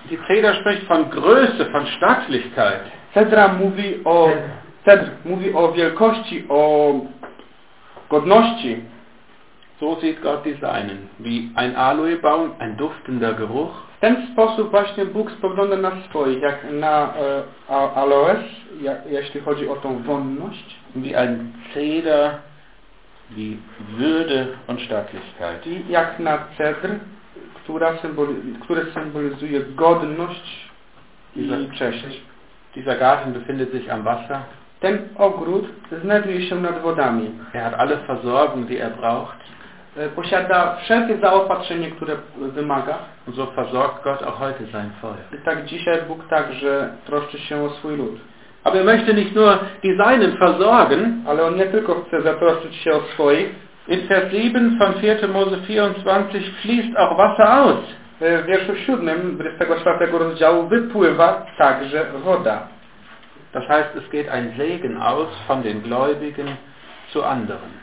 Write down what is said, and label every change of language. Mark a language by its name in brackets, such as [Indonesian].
[German] Die Zeder spricht von Größe, von Stattlichkeit. [Polish] Cedra mówi o... Cedr mówi o wielkości, o godności. [German] So sieht Gott die Seinen, wie ein Aloebaum, ein duftender Geruch. [Polish] W ten sposób właśnie Bóg spogląda na swoich, jak na aloes, jeśli chodzi o tą wonność. [German] Wie ein Zeder, wie Würde und Stattlichkeit. [Polish] I jak na cedr, które symbolizuje godność i cześć. [German] Dieser Garten befindet sich am Wasser. [Polish] Ten ogród znajduje się nad wodami. [German] Er hat alle Versorgung, die er braucht. [Polish] Posiada wszelkie zaopatrzenie, które wymaga. [German] So versorgt Gott auch heute sein Volk. [Polish] I tak dzisiaj Bóg także troszczy się o swój lud. [German] Aber er möchte nicht nur die Seinen versorgen. [Polish] Ale on nie tylko chce zatroszczyć się o swoich. [German] In Vers 7 von 4. Mose 24 fließt auch Wasser aus. [Polish] W wierszu 7 24 rozdziału wypływa także woda. [German] Das heißt, es geht ein Segen aus von den Gläubigen zu anderen.